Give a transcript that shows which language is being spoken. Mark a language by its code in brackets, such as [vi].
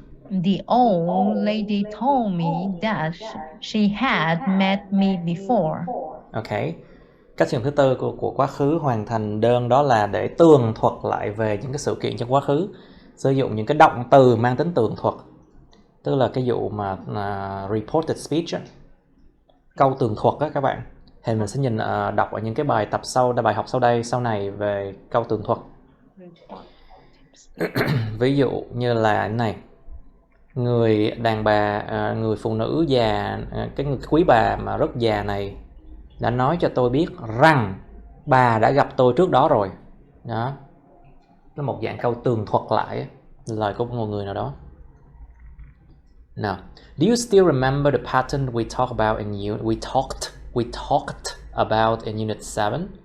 [en] The old lady told me that she had met me before. Okay. [vi] Cách sử dụng thứ tư của quá khứ hoàn thành đơn đó là để tường thuật lại về những cái sự kiện trong quá khứ. Sử dụng những cái động từ mang tính tường thuật. Tức là cái vụ mà reported speech á. Câu tường thuật á các bạn. Thì mình sẽ nhìn đọc ở những cái bài học sau này về câu tường thuật. Ví dụ như là cái này. Người đàn bà, người phụ nữ già, cái người quý bà mà rất già này đã nói cho tôi biết rằng bà đã gặp tôi trước đó rồi. Đó. Nó một dạng câu tường thuật lại lời của một người nào đó. [en] Now, do you still remember the pattern we talked about in we talked about in unit 7?